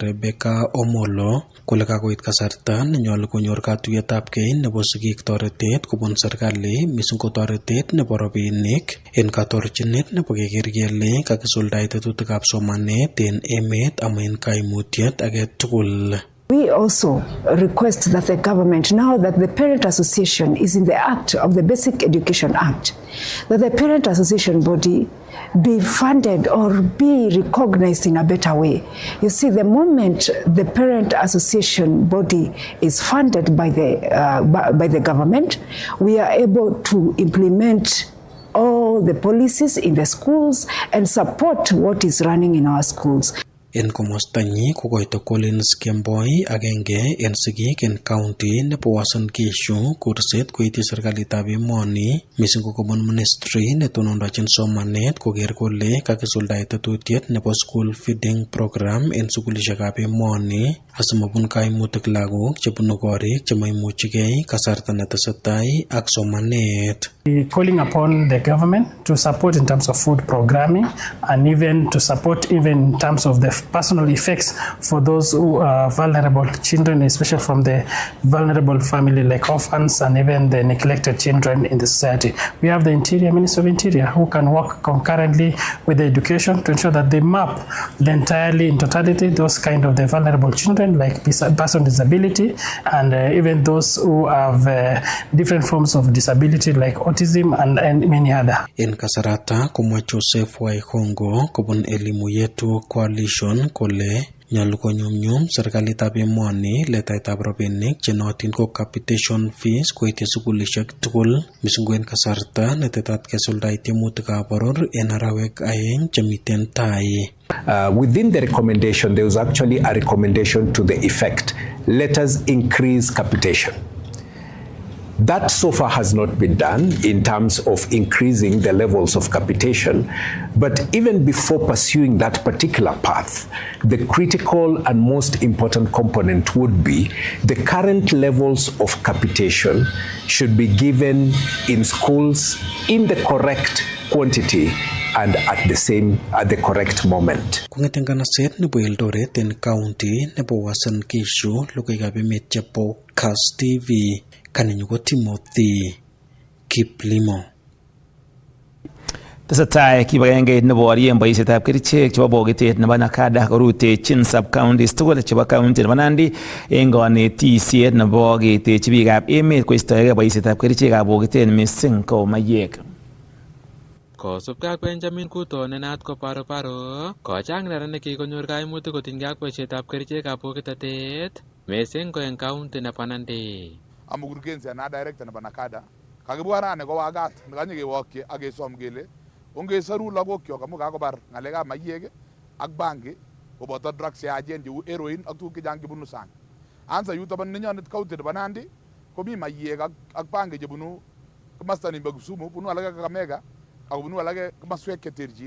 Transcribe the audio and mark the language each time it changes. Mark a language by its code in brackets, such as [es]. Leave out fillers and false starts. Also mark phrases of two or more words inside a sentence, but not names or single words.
[kln] Rebecca Omolo kole kakoit kasarta nenyolu konyor katuiyetabgei nebo sigik toretet kobun serikali, mising ko toretet nebo rabinik en katorchinet nebo keker kele kakisuldae tetutikab somanet en emet ama en kaimutiet age tugul. [en] We also request that the government, now that the Parent Association is in the Act of the Basic Education Act, that the Parent Association body be funded or be recognized in a better way. You see, the moment the Parent Association body is funded by the government, we are able to implement all the policies in the schools and support what is running in our schools. [kln] En komostanyi kokoito Collins Kemboi agenge en sigik en county nebo Uasin Gishu kurset koityi serikalitab emoni mising ko kobun ministry netonondochin somanet koker kole kakisuldae tetutiet nebo [en] school feeding program [kln] en sukulishekab emoni asimabun kaimutik lagok chebunu korik chemaimuchigei kasarta netesetai ak somanet. [en] Calling upon the government to support in terms of food programming and even to support even in terms of the personal effects for those who are vulnerable children, especially from the vulnerable family like orphans and even the neglected children in the society. We have the Minister of Interior who can work concurrently with the education to ensure that they map the entirely in totality those kind of the vulnerable children like person with disability and even those who have different forms of disability like autism and many other. [kln] En kasarata komwa Joseph Waikongo kobun Elimu Yetu Coalition kole nyalu konyumnyum serikalitab emoni letaitab rabinik chenotin ko [en] capitation fees [kln] koityi sukulishek tugul mising en kasarta netetat kesuldae tiemutikab boror en arawek aeng chemiten tai. [en] Within the recommendation, there was actually a recommendation to the effect, let us increase capitation. That so far has not been done in terms of increasing the levels of capitation. But even before pursuing that particular path, the critical and most important component would be the current levels of capitation should be given in schools in the correct quantity and at the correct moment. [kln] Kong'eten kanaset nebo Eldoret en county nebo Uasin Gishu, logoiwekab emet chebo Kass TV, kaninyu ko Timothy Kiplimo. Tesetai kibagengeit neborien boisietab kerichek chebo bokitet nebo Nakada korutechin sub-counties tugul chebo county nebo Nandi en konetisiet nebo ketechi biikab emet koistoegei boisietab kerichekab bokitet missing ko mayek. Kosubkei ak Benjamin Kuto ne naat ko Paroparo, kochang neranik kikonyor kaimutik kotinygei ak boisietab kerichekab bokitotet missing ko en county nebo Nandi. [sw] Mkurugenzi na [kln] director nebo Nakada kakibwa rani ko wagat nekanye kewokyi ak kesom kele ongesoru lagokyok amu kakobar ng'alekab mayek ak bangi koboto drugs cheyachen cheu heroin ak tuguk chechang chebunu sang. Ansa yuto bo nenyonet county nebo Nandi komi mayek ak bangi chebunu komasta nimbo Kisumu, bunu alake Kakamega ak bunu alake komaswek cheterchin.